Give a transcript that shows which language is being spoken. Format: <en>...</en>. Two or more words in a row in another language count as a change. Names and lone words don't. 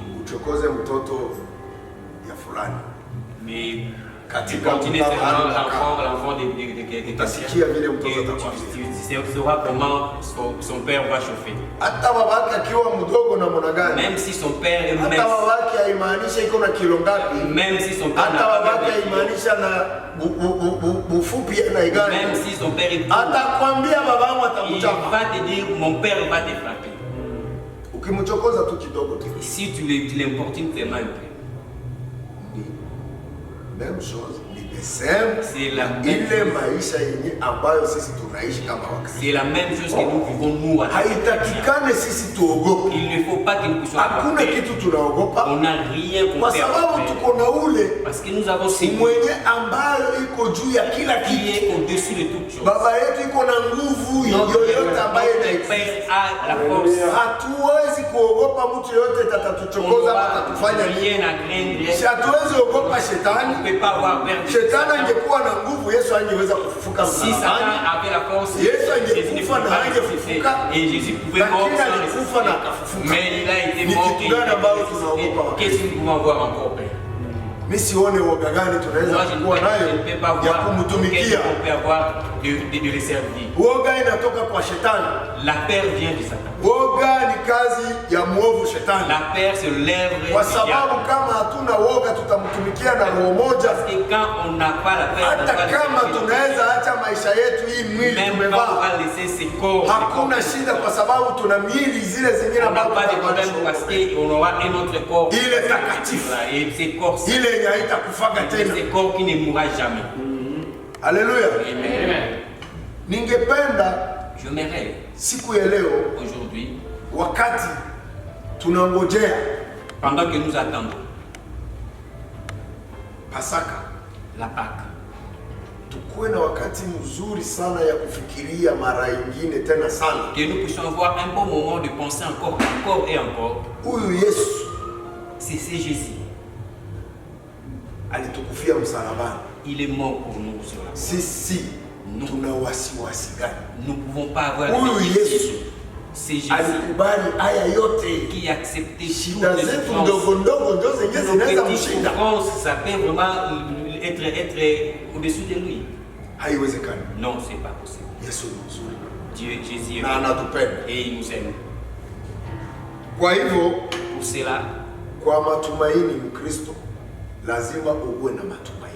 <sw>uchokoze mtoto ya fulani,</sw> <fr>mais</fr> <sw>katika</sw> <fr>continuer l'enfant de</fr> <sw>utasikia vile mtoto atakwambia.</sw> <fr>tu sauras comment son père va chauffer.</fr> <sw>Hata babake akiwa mdogo na mwana gani,</sw> <fr>Même si son père est</fr> <sw>hata</sw> <fr>mince,</fr> <sw>babake haimaanisha iko na kilo ngapi,</sw> <fr>même si son père</fr> <sw>hata</sw> <fr>n'a pas</fr> <sw>babake</sw> <fr>de kilos,</fr> <sw>haimaanisha na bufupi na igani,</sw> <fr>même si son père est gros,</fr> <sw>atakwambia babangu</sw> <fr>il</fr> <sw>atakuchapa.</sw> <fr>va te dire mon père va te frapper.</fr> <sw>Ukimchokoza tu kidogo tu,</sw> <fr>Si tu l'importunes tellement un peu. même chose, ni</fr> <en>the same,</en> <fr>C'est la même</fr> <sw>ile</sw> <fr>chose.</fr> <sw>maisha yenye ambayo sisi tunaishi kama Wakristo.</sw> <fr>C'est la même chose que nous vivons nous.</fr> <sw>Haitakikane sisi tuogope.</sw> <fr>Il ne faut pas que nous puissions avoir</fr> <sw>Hakuna</sw> <fr>peur.</fr> <sw>kitu tunaogopa</sw> <fr>On n'a rien</fr> <sw>kwa</sw> <fr>pour faire</fr> <sw>sababu</sw> <fr>peur.</fr> <sw>tuko na ule</sw> <fr>Parce que nous avons celui</fr> <sw>mwenye ambayo iko juu ya kila</sw> <fr>qui</fr> <sw>kitu.</sw> <fr>est au-dessus de toute chose.</fr> <sw>Baba yetu iko na nguvu</sw> <fr>Notre</fr> <sw>yoyote ambayo</sw> <fr>Père</fr> <sw>inaexist.</sw> <fr>a la force.</fr> <sw>Hatuwezi kuogopa mtu yoyote</sw> <fr>On</fr> <sw>atatuchokoza ama</sw> <fr>n'a</fr> <sw>atatufanya nini.</sw> <fr>rien à craindre.</fr> <sw>Si hatuwezi ogopa</sw> <fr>On</fr> <sw>shetani.</sw> <fr>ne peut pas avoir peur de</fr> <sw>Shetani</sw> <fr>Satan.</fr> <sw>angekuwa na nguvu, Yesu angeweza kufufuka</sw> <fr>Si Satan</fr> <sw>msalabani.</sw> <fr>avait la force,</fr> <sw>Yesu</sw> <fr>Jésus ne</fr> <sw>angekufa</sw> <fr>pouvait</fr> <sw>na</sw> <fr>pas ressusciter.</fr> <sw>angefufuka,</sw> <fr>Et Jésus pouvait mort</fr> <sw>lakini</sw> <fr>sans</fr> <sw>alikufa na</sw> <fr>ressusciter.</fr> <sw>akafufuka.</sw> <fr>Mais il a été</fr> <sw>Ni</sw> <fr>mort</fr> <sw>kitu</sw> <fr>et il</fr> <sw>gani</sw> <fr>a</fr> <sw>ambayo</sw> <fr>été</fr> <sw>tunaogopa</sw> <fr>ressuscité.</fr> <sw>wakati?</sw> <fr>Qu'est-ce que nous pouvons avoir encore, Père?</fr> <sw>Mimi sione woga gani tunaweza</sw> <fr>Moi, je ne</fr> <sw>kuwa</sw> <fr>peux</fr> <sw>nayo</sw> <fr>pas</fr> <sw>ya</sw> <fr>voir</fr> <sw>kumtumikia.</sw> <fr>qu'est-ce qu'on peut avoir de le servir.</fr> <sw>Woga inatoka kwa shetani.</sw> <fr>La peur vient de Satan.</fr> <sw>Woga ni kazi ya mwovu shetani.</sw> <fr>La peur, c'est l'œuvre</fr> <sw>Kwa</sw> <fr>du</fr> <sw>sababu</sw> <fr>diable.</fr> <sw>kama hatuna woga tutamtumikia na roho moja.</sw> <fr>Parce que quand on n'a pas la peur, on</fr> <sw>Hata</sw> <fr>va le</fr> <sw>kama</sw> <fr>servir.</fr> <sw>tunaweza acha maisha yetu hii mwili</sw> <fr>Même quand on</fr> <sw>tumevaa,</sw> <fr>va laisser ses corps,</fr> <sw>hakuna shida kwa sababu tuna miili zile zingine</sw> <fr>on n'a</fr> <sw>ambazo</sw> <fr>pas de problème</fr> <sw>tutavalishwa.</sw> <fr>parce qu'on aura un autre corps. Il est takatifu. Et ces corps,</fr> <sw>Ile yenye haitakufaga tena.</sw> <fr>ces corps qui ne mourra jamais.</fr> <sw>Haleluya.</sw> <fr>Amen.</fr> <sw>Ningependa</sw> <fr>J'aimerais</fr> <sw>siku ya leo,</sw> <fr>aujourd'hui,</fr> <sw>wakati tunangojea</sw> <fr>pendant que nous attendons</fr> <sw>Pasaka,</sw> <fr>la Pâque,</fr> <sw>tukuwe na wakati mzuri sana ya kufikiria mara ingine tena sana.</sw> <fr>que nous puissions avoir un bon moment de penser encore et encore.</fr> <sw>Huyu Yesu</sw> <fr>C'est Jésus.</fr> <sw>alitukufia msalabani.</sw> <fr>Il est mort pour nous sur la croix.</fr> <sw>Sisi tuna wasiwasi gani?</sw> <fr>Nous ne pouvons pas avoir</fr> <sw>Huyu</sw> <fr>de</fr> <sw>Yesu</sw> <fr>questions. C'est Jésus</fr> <sw>alikubali haya yote.</sw> <fr>qui a accepté toutes</fr> <sw>Shida</sw> <fr>les</fr> <sw>zetu</sw> <fr>souffrances.</fr> <sw>ndogo ndogo ndio zenye</sw> <fr>Nos</fr> <sw>zinaweza</sw> <fr>petites</fr> <sw>mshinda.</sw> <fr>souffrances, ça peut vraiment être au-dessus de lui.</fr> <sw>Haiwezekani.</sw> <fr>Non, c'est pas possible.</fr> <sw>Yesu ni mzuri</sw> <fr>Dieu, Jésus est</fr> <sw>na</sw> <fr>bon</fr> <sw>anatupenda.</sw> <fr>et il nous aime.</fr> <sw>Kwa hivyo,</sw> <fr>Pour cela,</fr> <sw>kwa matumaini, Mkristo lazima uwe na matumaini.</sw>